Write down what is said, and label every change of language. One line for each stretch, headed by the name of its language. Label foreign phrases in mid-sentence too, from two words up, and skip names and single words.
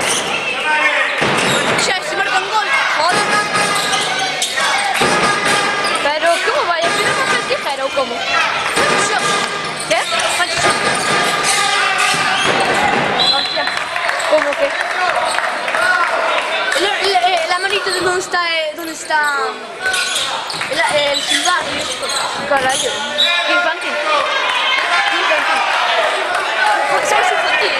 Galician: Xa, se marca un gol, joder. Pero como vai? Aquí non me tijera ou como? Xo. Que? Fai xo. Hostia. Como que?
Spanish: La manito de donde está el silbato y esas cosas.
Galician: Carallo. Que infantil.
Spanish: Somos infantiles.